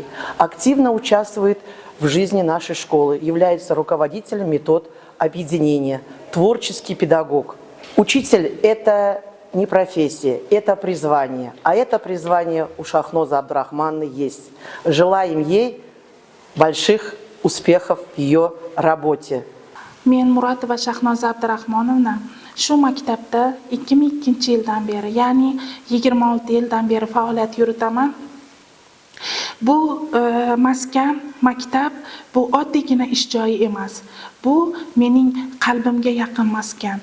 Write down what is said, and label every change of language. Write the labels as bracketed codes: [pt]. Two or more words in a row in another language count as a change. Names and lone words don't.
[ru] Активно участвует в жизни нашей школы, является руководителем метод объединения, творческий педагог. Учитель – это не профессия, это призвание. А это призвание у Шахнозы Абдрахмановны есть. Желаем ей больших успехов в ее работе. [uz] Men Muratova Shahnoza Abdurahmonovna shu maktabda 2002-yildan beri, ya'ni 26 yildan beri faoliyat yuritaman. Bu maskan, maktab bu oddiygina ish joyi emas. Bu mening qalbimga yaqin maskan.